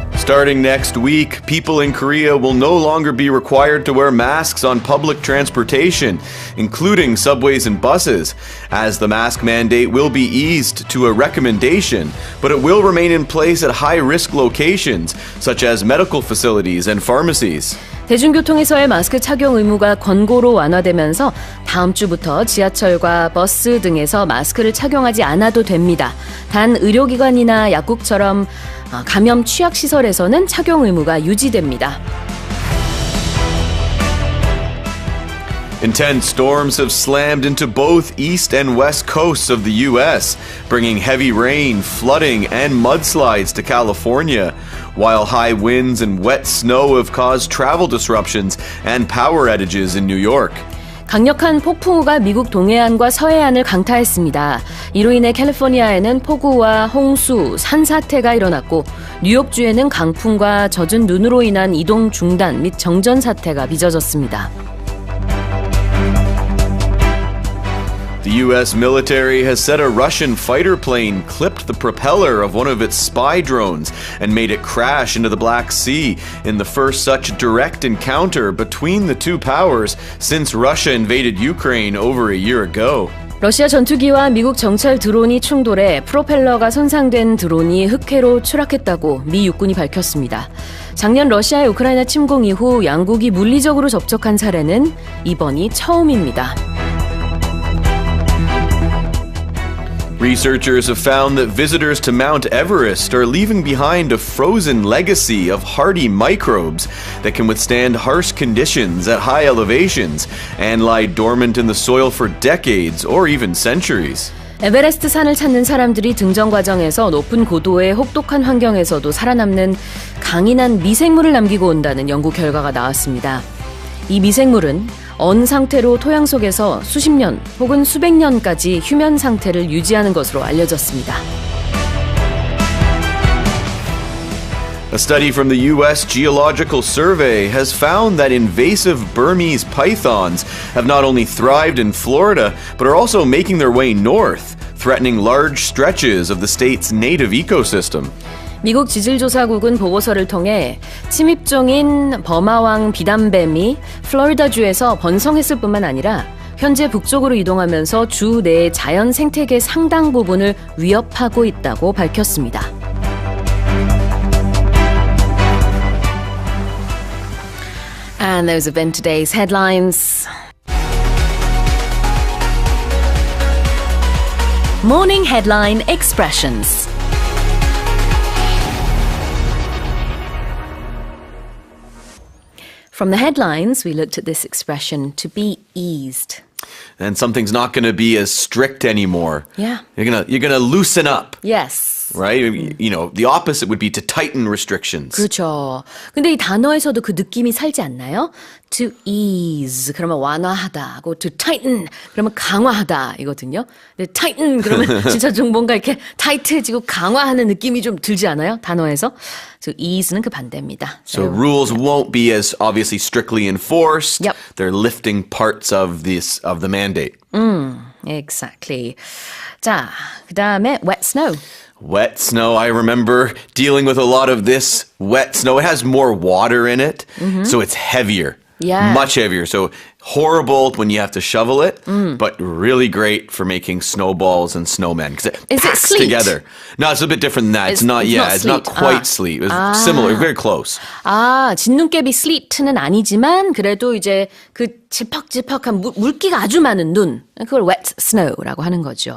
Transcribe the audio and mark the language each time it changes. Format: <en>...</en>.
<en>Starting next week, people in Korea will no longer be required to wear masks on public transportation, including subways and buses, as the mask mandate will be eased to a recommendation, but it will remain in place at high-risk locations, such as medical facilities and pharmacies.</en> <ko>대중교통에서의 마스크 착용 의무가 권고로 완화되면서 다음 주부터 지하철과 버스 등에서 마스크를 착용하지 않아도 됩니다. 단 의료기관이나 약국처럼 감염 취약시설에서는 착용 의무가 유지됩니다.</ko> <en>Intense storms have slammed into both east and west coasts of the U.S., bringing heavy rain, flooding, and mudslides to California, while high winds and wet snow have caused travel disruptions and power outages in New York.</en> <ko>강력한 폭풍우가 미국 동해안과 서해안을 강타했습니다. 이로 인해 캘리포니아에는 폭우와 홍수, 산사태가 일어났고 뉴욕주에는 강풍과 젖은 눈으로 인한 이동 중단 및 정전 사태가 빚어졌습니다.</ko> <en>The U.S. military has said a Russian fighter plane clipped the propeller of one of its spy drones and made it crash into the Black Sea in the first such direct encounter between the two powers since Russia invaded Ukraine over a year ago.</en> <ko>러시아 전투기와 미국 정찰 드론이 충돌해 프로펠러가 손상된 드론이 흑해로 추락했다고 미 육군이 밝혔습니다. 작년 러시아의 우크라이나 침공 이후 양국이 물리적으로 접촉한 사례는 이번이 처음입니다.</ko> <en>Researchers have found that visitors to Mount Everest are leaving behind a frozen legacy of hardy microbes that can withstand harsh conditions at high elevations and lie dormant in the soil for decades or even centuries.</en> <ko>에베레스트 산을 찾는 사람들이 등정 과정에서 높은 고도의 혹독한 환경에서도 살아남는 강인한 미생물을 남기고 온다는 연구 결과가 나왔습니다. 이 미생물은 언 상태로 토양 속에서 수십 년 혹은 수백 년까지 휴면 상태를 유지하는 것으로 알려졌습니다.</ko> <en>A study from the U.S. Geological Survey has found that invasive Burmese pythons have not only thrived in Florida, but are also making their way north, threatening large stretches of the state's native ecosystem.</en> <ko>미국 지질조사국은 보고서를 통해 침입종인 버마왕 비단뱀이 플로리다주에서 번성했을 뿐만 아니라 현재 북쪽으로 이동하면서 주 내의 자연 생태계 상당 부분을 위협하고 있다고 밝혔습니다.</ko> <en>And those have been today's headlines. Morning Headline Expressions. From the headlines, we looked at this expression, to be eased. And something's not going to be as strict anymore. Yeah. You're gonna loosen up. Yes. Right? You know, the opposite would be to tighten restrictions.</en> <ko>그렇죠. 근데 이 단어에서도 그 느낌이 살지 않나요?</ko> <en>To ease,</en> <ko>그러면 완화하다. to tighten, 그러면 강화하다 이거든요. 근데 tighten, 그러면 진짜 좀 뭔가 이렇게 타이트해지고 강화하는 느낌이 좀 들지 않아요? 단어에서. So ease는 그 반대입니다.</ko> <en>So rules won't be as obviously strictly enforced. Yep. They're lifting parts of the mandate. Exactly.</en> <ko>자, 그 다음에 wet snow.</ko> <en>Wet snow, I remember dealing with a lot of this wet snow. It has more water in it, so it's heavier. Yeah. Much heavier. So horrible when you have to shovel it, but really great for making snowballs and snowmen because it Is it packs sleet? together. No, it's a bit different than that. It's not sleet. quite sleet. It's similar, very close.</en> <ko>아, 진눈깨비 sleet는 아니지만 그래도 이제 그 지퍽지퍽한 물기가 아주 많은 눈. 그걸 wet snow라고 하는 거죠.</ko>